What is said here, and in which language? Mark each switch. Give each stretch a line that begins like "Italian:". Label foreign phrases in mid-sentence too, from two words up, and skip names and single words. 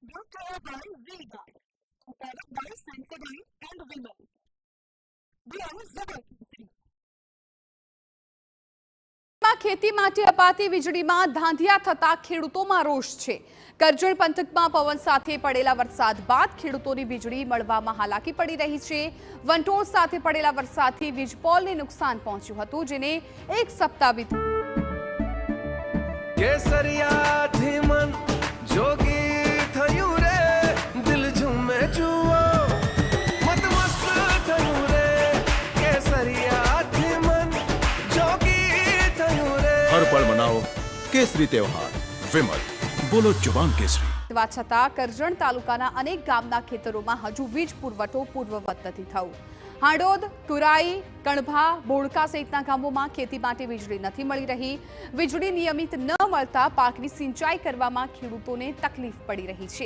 English: Brought to you by Vega, a product by Sensodyne and Vimal. Beyond Zubber.
Gujarati: ખેતી માટે અપાતી વીજળીમાં ધાંધિયા થતા ખેડૂતોમાં રોષ છે। કરજણ પંથકમાં પવન સાથે પડેલા વરસાદ બાદ ખેડૂતોની વીજળી મળવામાં હાલાકી પડી રહી છે। વંટોળ સાથે પડેલા વરસાદથી વીજપોલને નુકસાન પહોંચ્યું હતું, જેને એક સપ્તાહ વીત્યું। કેસરિયાથી મન જોગી થયું રે, દિલ ઝૂમે જુઓ મત મસ્ત થયું રે, કેસરિયાથી મન જોગી થયું રે।
Hindi: हर पल मनाओ केसरी त्योहार। विमल, बोलो जुबान केसरी।
Gujarati: તેવા છતાં કરજણ તાલુકાના અનેક ગામના ખેતરોમાં હજુ વીજ પુરવઠો પૂર્વવત નથી થયો। હાડોદ, કુરાઈ, કણભા, બોળકા સહિતના ગામોમાં ખેતી માટે વીજળી નથી મળી રહી। વીજળી નિયમિત ન મળતા પાકની સિંચાઈ કરવામાં ખેડૂતોને તકલીફ પડી રહી છે।